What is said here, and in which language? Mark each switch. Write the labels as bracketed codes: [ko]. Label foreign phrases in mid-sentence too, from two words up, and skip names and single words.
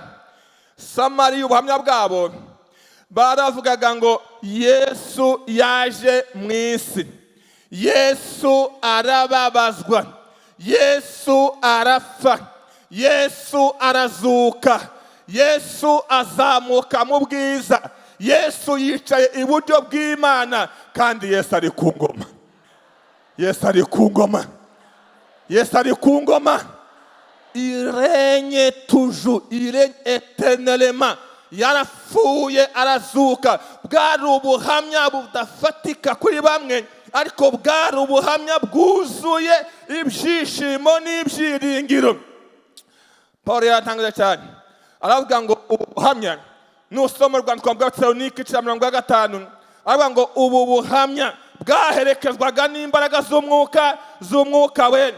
[rw] Samariya ubuhamya bwabo baravugaga ngo Yesu yaje mu isi, Yesu arababazwa, Yesu arapfa, Yesu arazuka, Yesu azamuka mu bwiza, Yesu yicaye iburyo bw'Imana, kandi Yesu ari ku ngoma. Yesu ari ku ngoma, Yesu ari ku ngoma. [fr] Il règne toujours, il règne éternellement. [rw] Yarapfuye arazuka. Bwari ubuhamya budafatika kuri bamwe, ariko bwari ubuhamya bwuzuye ibyishimo n'ibyiringiro. Paul yatangaje cyane, aravuga ngo ubuhamya n'usoma Rwandiko rwa Tesalonike 5:5, aravuga ngo ubu buhamya bwaherekezwaga n'imbaraga z'Umwuka Wera.